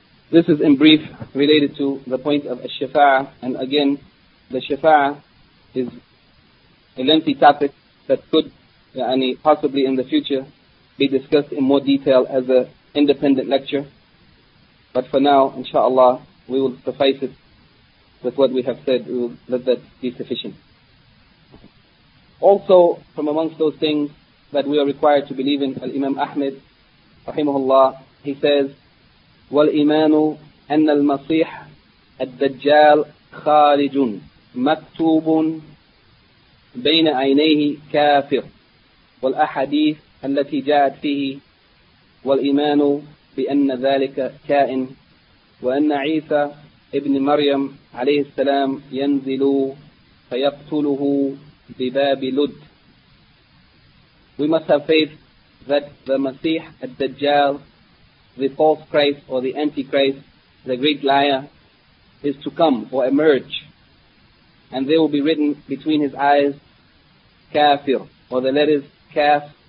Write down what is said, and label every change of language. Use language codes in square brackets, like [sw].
[en] This is in brief related to the point of Al-Shafa'ah, and again, the Shafa'ah is a lengthy topic that could possibly in the future be discussed in more detail as an independent lecture. But for now, inshallah, we will suffice it with what we have said. We will let that be sufficient. Also, from amongst those things that we are required to believe in, Al-Imam Ahmed, rahimahullah, he says, [ar] وَالْإِيمَانُ أَنَّ الْمَصِيحَ الدَّجَّالُ خَارِجٌ مَكْتُوبٌ بَيْنَ عَيْنَيْهِ كَافِرٌ وَالْأَحَدِيثُ الَّتِي جَاءَتْ فِيهِ وَالْإِيمَانُ بِأَنَّ ذَلِكَ كَائِنٌ وَأَنَّ عِيسَى ابْنَ مَرْيَمَ عَلَيْهِ السَّلَامُ يَنْزِلُ فَيَقْتُلُهُ بباب لد. [en] We must have faith that the Masih al-Dajjal, the false Christ or the Antichrist, the great liar, is to come or emerge, and there will be written between his eyes kafir, or the letters kaf